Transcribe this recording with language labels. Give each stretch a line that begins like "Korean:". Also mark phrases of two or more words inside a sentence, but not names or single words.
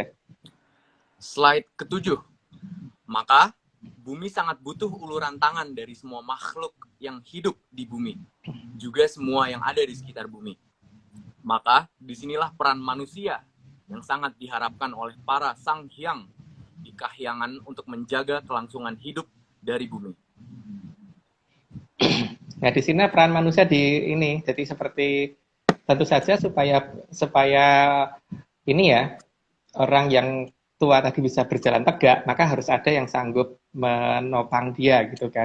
Indonesian: Slide ke-7. Maka bumi sangat butuh uluran tangan dari semua makhluk yang hidup di bumi, juga semua yang ada di sekitar bumi. Maka disinilah peran manusia yang sangat diharapkan oleh para sang hyang di kahyangan untuk menjaga kelangsungan hidup dari bumi. Nah, di sini peran manusia di ini, jadi seperti tentu saja supaya ini ya, orang yang tua tadi bisa berjalan tegak, maka harus ada yang sanggup menopang dia gitu kan.